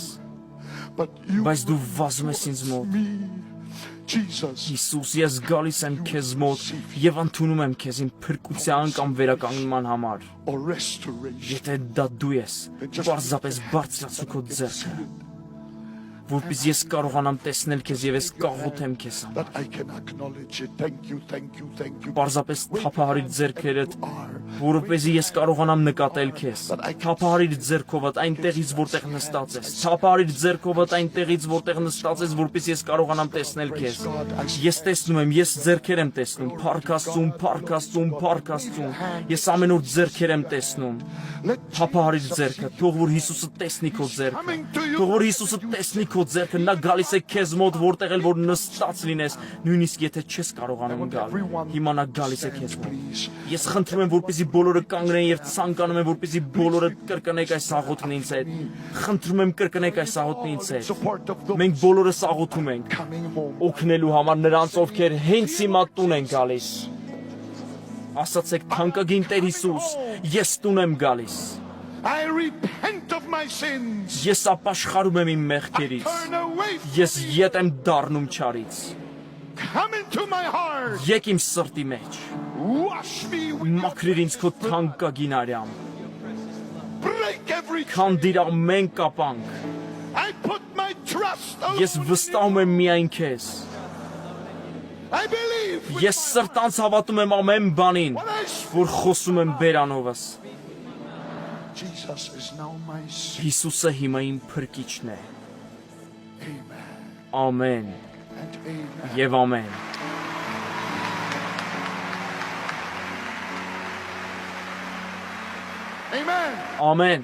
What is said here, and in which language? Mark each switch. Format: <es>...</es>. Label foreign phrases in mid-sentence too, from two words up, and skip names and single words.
<en>But you</en> <hy>բայց դու վազում ես ինձ մոտ։</hy> <en>me, Jesus.</en> <hy>Հիսուս, ես գալիս եմ քեզ մոտ եւ ընդունում եմ քեզ իմ փրկության կամ վերականգնման համար։</hy> <en>Or restoration.</en> <hy>Եթե դա դու ես, պարզապես բարձրացու քո ձեռքը։ որպեսզի ես կարողանամ տեսնել քեզ եւ ես կաղոթեմ քեզ համար։</hy> <en>That I can acknowledge it. Thank you, thank you, thank you.</en> <hy>Պարզապես թափահարիր ձեռքերդ,</hy> <en>Are.</en> <hy>որովհետեւ ես կարողանամ նկատել քեզ։ Թափահարիր ձեռքովդ այնտեղից, որտեղ նստած ես։ Թափահարիր ձեռքովդ այնտեղից, որտեղ նստած ես, որպեսզի ես կարողանամ տեսնել քեզ։ Ես տեսնում եմ, ես ձեռքեր եմ տեսնում, Փառք Աստծուն, Փառք Աստծուն, Փառք Աստծուն։ Ես ամեն օր ձեռքեր եմ տեսնում։</hy> <en>Let</en> <hy>Թափահարիր ձեռքը, թող որ Հիսուսը տեսնի քո ձեռքը։ Թող որ Հիսուսը տեսնի քո ձեռքը, նա գալիս է քեզ մոտ, որտեղ էլ որ նստած լինես, նույնիսկ եթե չես կարողանում գալ։ Հիմա նա գալիս է քեզ մոտ։</hy> <en>please.</en> <hy>Ես խնդրում եմ, որպեսզի բոլորը կանգնեն եւ ցանկանում եմ, որպեսզի բոլորը կրկնեք այս աղոթքն ինձ հետ։ Խնդրում եմ կրկնեք այս աղոթքն ինձ հետ։</hy> <en>Support of those</en> <hy>Մենք բոլորս աղոթում ենք</hy> <en>coming home.</en> <hy>օգնելու համար նրանց, ովքեր հենց հիմա տուն են գալիս։ Ասացեք, թանկագին Տեր Հիսուս, ես տուն եմ գալիս։</hy> <en>I repent of my sins.</en> <hy>Ես ապաշխարում եմ իմ մեղքերից։</hy> <en>Turn away.</en> <hy>Ես ետ եմ դառնում չարից։</hy> <en>Come into my heart.</en> <hy>Եկ իմ սրտի մեջ։</hy> <en>Wash me with your</en> <hy>Մաքրիր ինձ քո թանկագին արյամբ։</hy> <en>break every</en> <hy>Քանդիր ամեն կապանք։</hy> <en>I put my trust</en> <hy>Ես</hy> <en>alone in</en> <hy>վստահում եմ միայն քեզ։</hy> <en>I believe with</en> <hy>Ես սրտանց հավատում եմ ամեն բանին,</hy> <en>what I speak.</en> <hy>որ խոսում եմ բերանովս։</hy> <en>Jesus is now my Savior.</en> <hy>Հիսուսը հիմա իմ փրկիչն է։</hy> <en>Amen</en> <hy>Ամեն</hy> <en>and amen.</en> <hy>եւ ամեն։</hy> <en>Amen.</en> <hy>Ամեն։</hy>